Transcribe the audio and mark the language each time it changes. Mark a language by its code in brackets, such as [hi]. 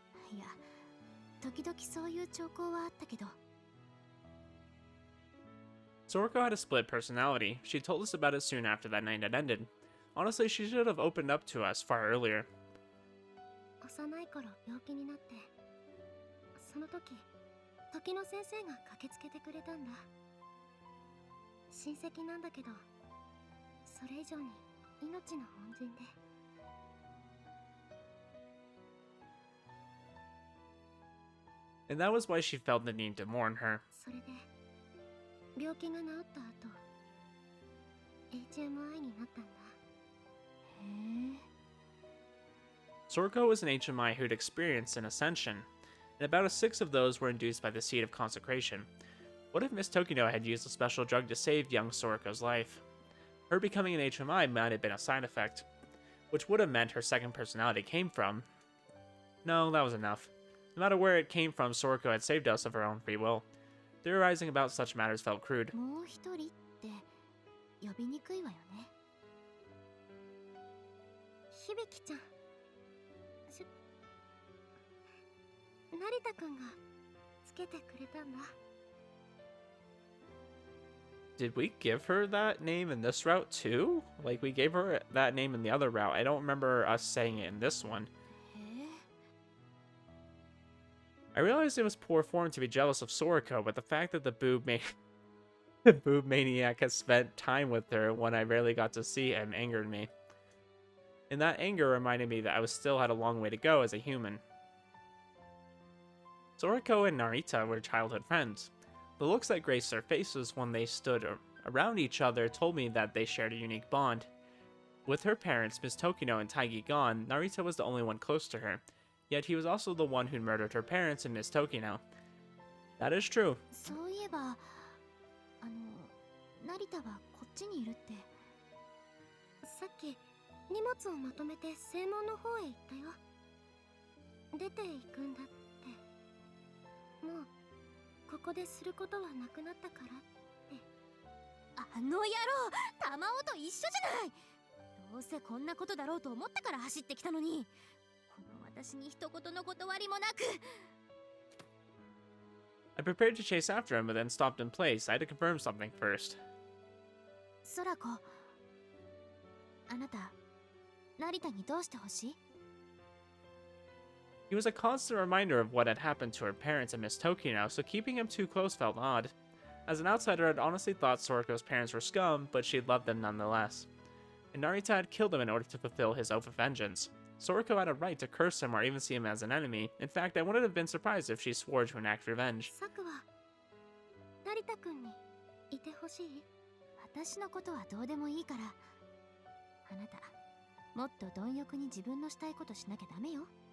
[ja] いや、時々そういう兆候はあったけど。 [en] Soroko had a split personality. She told us about it soon after that night had ended. Honestly, she should have opened up to us far earlier. [ja] 幼い頃病気になって、その時時の先生が駆けつけてくれたんだ。親戚なんだけど、それ以上に命の恩人で。 [en] And that was why she felt the need to mourn her. [ja] それで病気が治った後 HMI になったんだ。へえ。 [en] Soroko was an HMI who'd experienced an ascension, and about a sixth of those were induced by the seed of consecration. What if Miss Tokino had used a special drug to save young Soroko's life? Her becoming an HMI might have been a side effect, which would have meant her second personality came from. No, that was enough. No matter where it came from, Soroko had saved us of her own free will. Theorizing about such matters felt crude. [ja] もう一人って呼びにくいわよね。響ちゃん。成田くんがつけてくれたんだ。 [en] Did we give her that name in this route too? Like, we gave her that name in the other route. I don't remember us saying it in this one. [ja] へえ。 [en] I realized it was poor form to be jealous of Soroko, but the fact that the boob maniac had spent time with her when I rarely got to see him angered me. And that anger reminded me that I still had a long way to go as a human. Soroko and Narita were childhood friends. The looks that graced their faces when they stood around each other told me that they shared a unique bond. With her parents, Miss Tokino and Taggy gone, Narita was the only one close to her. Yet he was also the one who murdered her parents and Miss Tokino. That is true. [ja] そういえば、成田はこっちにいるって。さっき荷物をまとめて正門の方へ行ったよ。出て行くんだって。もうここですることはなくなったからって。あの野郎、玉緒と一緒じゃない。どうせこんなことだろうと思ったから走ってきたのに。この私に一言の断りもなく。 [en] I prepared to chase after him, but then stopped in place. I had to confirm something first. [ja] 空子、あなた、成田にどうしてほしい？ [en] He was a constant reminder of what had happened to her parents and Miss Tokino, so keeping him too close felt odd. As an outsider, I'd honestly thought Soroko's parents were scum, but she'd loved them nonetheless. And Narita had killed him in order to fulfill his oath of vengeance. Soroko had a right to curse him or even see him as an enemy. In fact, I wouldn't have been surprised if she swore to enact revenge. [ja] サクは成田くんにいてほしい？私のことはどうでもいいから。あなた、もっと貪欲に自分のしたいことしなきゃダメよ。